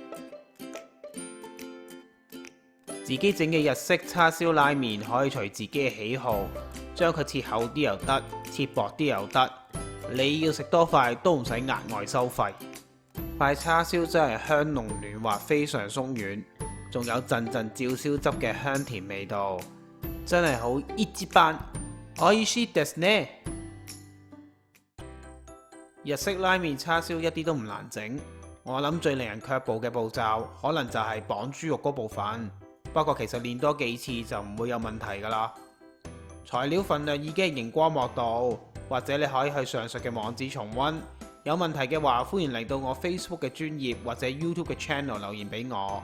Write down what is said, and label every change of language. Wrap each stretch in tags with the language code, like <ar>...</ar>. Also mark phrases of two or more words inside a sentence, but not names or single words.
<yue>自己整嘅日式叉燒拉麵可以隨自己嘅喜好，將佢切厚啲又得，切薄啲又得。你要食多塊都唔使額外收費。塊叉燒真係香濃嫩滑，非常鬆軟，仲有陣陣照燒汁嘅香甜味道，真係好一級棒。</yue> <ja>おいしいですね。</ja> <yue>日式拉麵叉燒一啲都唔難整，我諗最令人卻步嘅步驟可能就係綁豬肉嗰部分。不過其實練多幾次就唔會有問題噶啦。材料份量已經係熒光幕度，或者你可以去上述嘅網址重溫。有問題嘅話，歡迎嚟到我 Facebook 嘅專頁或者 YouTube 嘅 channel 留言俾我。</yue>